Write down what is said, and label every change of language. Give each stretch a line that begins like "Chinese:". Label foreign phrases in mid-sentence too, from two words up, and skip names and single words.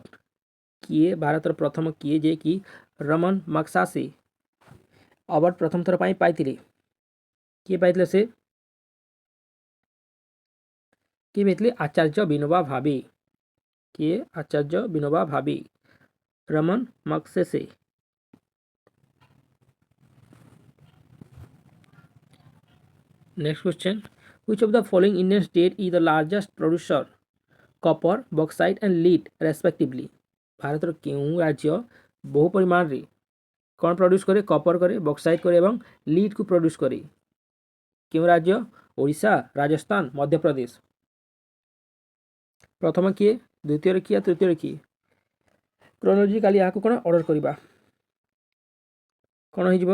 Odia: କିଏ ଭାରତର ପ୍ରଥମ କିଏ ଯେ କି ରମନ ମାଗସାସେ ଆୱାର୍ଡ ପ୍ରଥମ ଥର ପାଇଁ ପାଇଥିଲେ? କିଏ ପାଇଥିଲେ ସେ? କିଏ ପାଇଥିଲେ? ଆଚାର୍ଯ୍ୟ ବିନୋବା ଭାବେ। କିଏ? ଆଚାର୍ଯ୍ୟ ବିନୋବା ଭାବେ। ରମନ ମାଗସେସେ।
English: Next question. Which of the following Indian state is the largest producer copper, bauxite and lead respectively?
Odia: ଭାରତର କେଉଁ ରାଜ୍ୟ ବହୁ ପରିମାଣରେ କ'ଣ ପ୍ରଡ୍ୟୁସ୍ କରେ? କପର କରେ, ବକ୍ସାଇଟ୍ କରେ ଏବଂ ଲିଡ୍କୁ ପ୍ରଡ୍ୟୁସ୍ କରେ। କେଉଁ ରାଜ୍ୟ? ଓଡ଼ିଶା, ରାଜସ୍ଥାନ, ମଧ୍ୟପ୍ରଦେଶ। ପ୍ରଥମ କିଏ? ଦ୍ୱିତୀୟରେ କିଏ? ତୃତୀୟରେ କିଏ? କ୍ରୋନୋଲୋଜିକାଲି ଏହାକୁ କ'ଣ ଅର୍ଡର କରିବା? କ'ଣ ହେଇଯିବ?